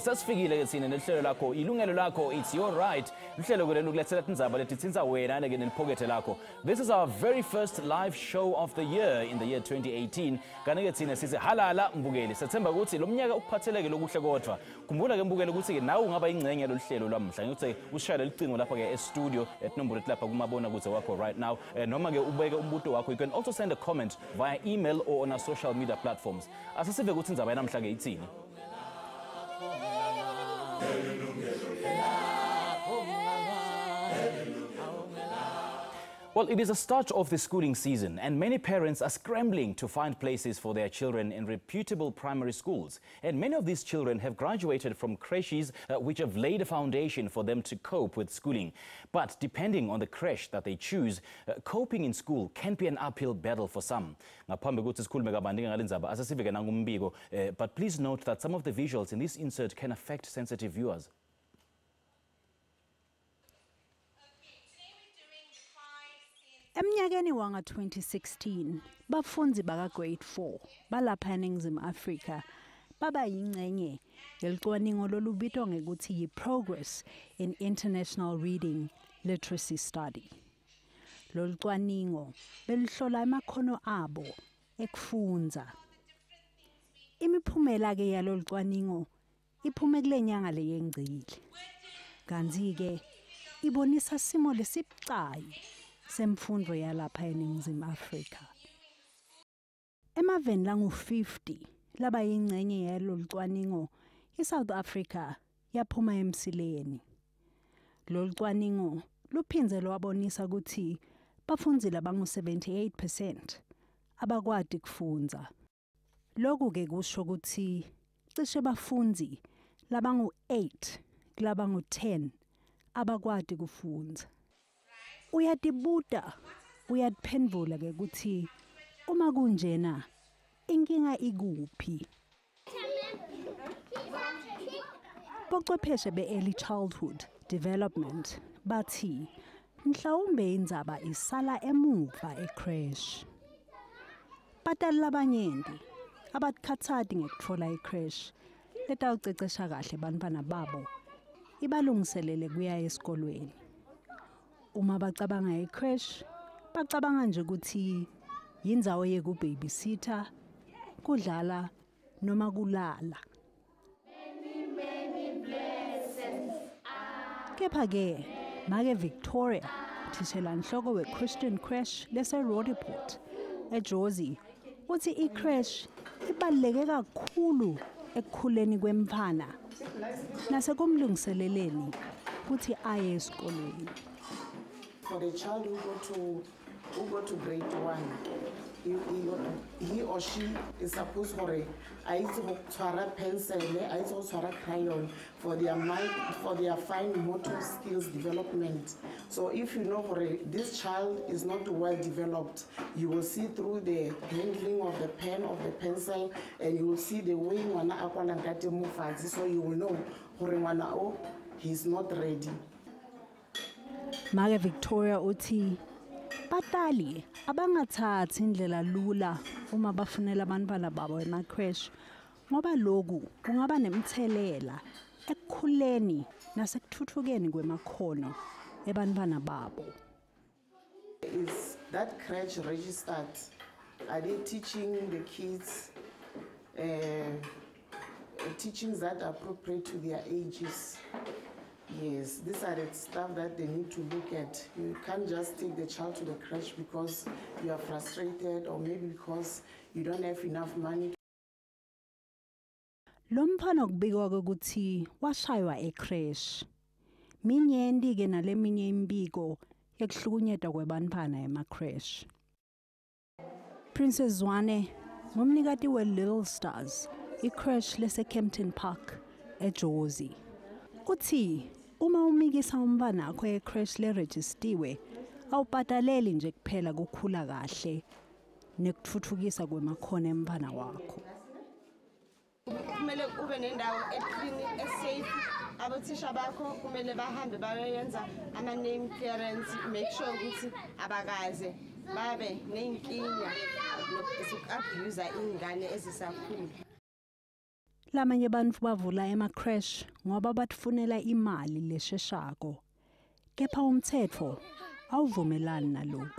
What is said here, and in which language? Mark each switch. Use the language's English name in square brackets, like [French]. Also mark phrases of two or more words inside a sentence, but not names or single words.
[Swati] Sesifikile ke thina nehlelo lakho Yilungelo Lakho, [English] it's your right. [Swati] Uhlelo ke lolu kulethela indzaba letithinta wena ke neliphokethe lakho. [English] This is our very first live show of the year in the year 2018. [Swati] Kanti ke thina size halala mbukeli. Sethemba ukuthi lo mnyaka ukuphatheleke lokuhle kodwa. Khumbula ke mbukeli ukuthi ke nawe ungaba ingcenye lohlelo lwamhla. Ngithi ushaya lelicingo lapha ke e-studio enombolo lapha kumabona kuze wakho [English] right now. [Swati] Noma ke ubeke umbuto wakho. [English] You can also send a comment via email or on our social media platforms. [Swati] Asisive ukuthi indzaba yanamhla ke ithini. [English] Well, it is a start of the schooling season, and many parents are scrambling to find places for their children in reputable primary schools. And many of these children have graduated from creches which have laid a foundation for them to cope with schooling. But depending on the creche that they choose, coping in school can be an uphill battle for some. But please note that some of the visuals in this insert can affect sensitive viewers. [Swati] Emnyakeni wanga 2016, bafundzi baka grade 4 balapha eNingizimu Afrika baba yingcenye yelicwaningo lolubitwa ngekuthi yi-Progress in International Reading Literacy Study. Lolu cwaningo belihlola amakhono abo ekufundza. Imiphumela ke yalolu cwaningo iphume kule nyanga leyengcile. Kanti ke ibonisa simo lesibucayi semfundo yalapha eNingizimu Afrika. Emaveni langu-50 laba yingcenye yalolu cwaningo, iSouth Africa yaphuma emsileni. Lolu cwaningo luphindze lwabonisa ukuthi bafundzi labangu-78% abakwati kufundza. Lokhu ke kusho ukuthi cishe bafundzi labangu-8 kulabangu-10 abakwati kufundza. Uyatibuta, uyatiphendvula ke ukuthi uma kunjena inkinga ikuphi. Bochwepheshe be- [English] early childhood development [Swati] bathi mhlawumbe indzaba isala emuva ecreche. Batali labanyenti abatikhatsati ngekutfola icreche letawucecesha kahle bantfwana babo ibalungiselele kuya esikolweni. Uma bacabanga icreche bacabanga nje ukuthi yindzawo yekubabysitter, kudlala noma kulala. Kepha ke make Victoria, thishela nhloko we-Christian creche lese-Roodepoort eJozi, uthi icreche ibaluleke kakhulu ekukhuleni kwemfana nasekumlungiseleleni ukuthi aye esikolweni. [English] For the child who go to grade 1, he or she is supposed to have pencil, crayon for their fine motor skills development. So if you know this child is not well developed, you will see through the handling of the pen, of the pencil, and you will see the way so you will know he's not ready. [Swati] Make Victoria uthi batali abangathathi indlela lula uma bafunela abantwana babo ema-creche ngoba lokhu kungaba nemthelela ekukhuleni nasekuthuthukeni kwemakhono ebantwana babo. [English] Is that creche registered? Are they teaching the kids teachings that are appropriate to their ages? Yes, these are the stuff that they need to look at. You can't just take the child to the creche because you are frustrated or maybe because you don't have enough money. [Swati] Lo mfana kubikwa ukuthi washaywa ecreche. Minyenti ke naleminye imbiko yekuhlukunyetwa kwebantfwana ema-crash. Princess Zwane ngumnikati we-Little Stars, i-crash lese-Kempton Park eJozi. Uthi uma umikisa umntwana akho e-crash lerejistiwe awubhataleli nje kuphela kukhula kahle nekuthuthukisa kwemakhono emntwana wakho. [Zulu] Kumele ube nendawo eclean, esafe. Abothisha bakho kumele bahambe bayoyenza ama- [English] name clearance, make sure [Zulu] ukuthi abakaze babe ney'nkinga zoku-abuser iy'ngane ezisakhula. [Swati] Lamanye bantfu bavula ema-crash ngoba batfunela imali lesheshako. Kepha umthetho awuvumelani nalokho.